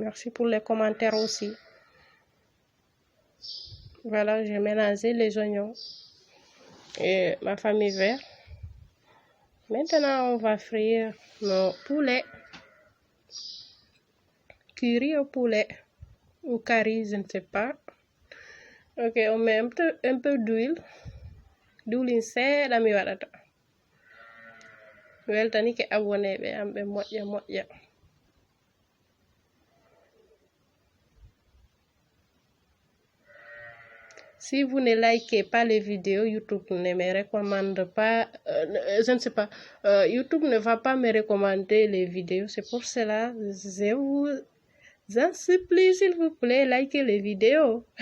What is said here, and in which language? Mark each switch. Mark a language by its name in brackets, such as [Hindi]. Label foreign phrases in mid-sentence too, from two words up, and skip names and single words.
[French] Merci pour les commentaires aussi. Voilà, j'ai mélangé les oignons et ma famille verte. Maintenant, on va frire nos poulets. Curry au poulet ou curry, je ne sais pas. Ok, on met un peu d'huile. D'huile c'est la [Fula] mi wadata. Weltani ke abonné be ambe moƴƴa. [French] Si vous ne likez pas les vidéos, YouTube ne me recommande pas, je ne sais pas, YouTube ne va pas me recommander les vidéos. C'est pour cela, je vous en supplie, s'il vous plaît, likez les vidéos.